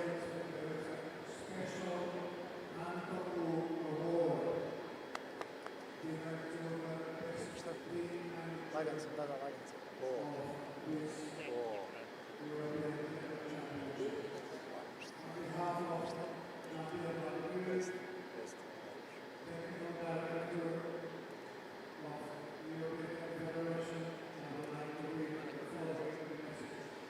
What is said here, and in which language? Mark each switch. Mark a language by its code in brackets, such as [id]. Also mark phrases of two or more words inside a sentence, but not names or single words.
[en] There is a special Kendogu award given to the best team and [sr] Lagan sam, da, lagan sam. [en] of this European Kendo Championships. On behalf of European Kendo, Technical Director of the European Federation, I would like to read the following message.